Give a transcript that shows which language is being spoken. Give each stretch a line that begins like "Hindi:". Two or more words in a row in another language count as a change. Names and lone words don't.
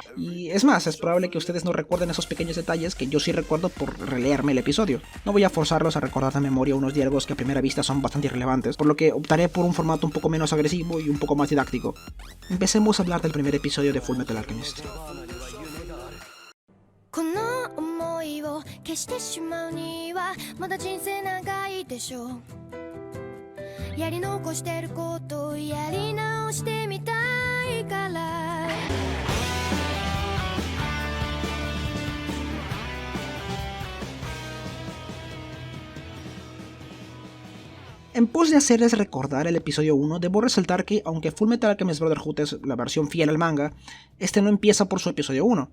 Spanish: Y es más, es probable que ustedes no recuerden esos pequeños detalles que yo sí recuerdo por releerme el episodio. No voy a forzarlos a recordar de memoria unos diálogos que a primera vista son bastante irrelevantes, por lo que optaré por un formato un poco menos agresivo y un poco más didáctico. Empecemos a hablar del primer episodio de Fullmetal Alchemist.
Japanese: この想いを消してしまうにはまだ人生長いでしょうやり残してることをやり直してみたいから
Spanish: En pos de hacerles recordar el episodio 1, debo resaltar que, aunque Fullmetal Alchemist Brotherhood es la versión fiel al manga, este no empieza por su episodio 1.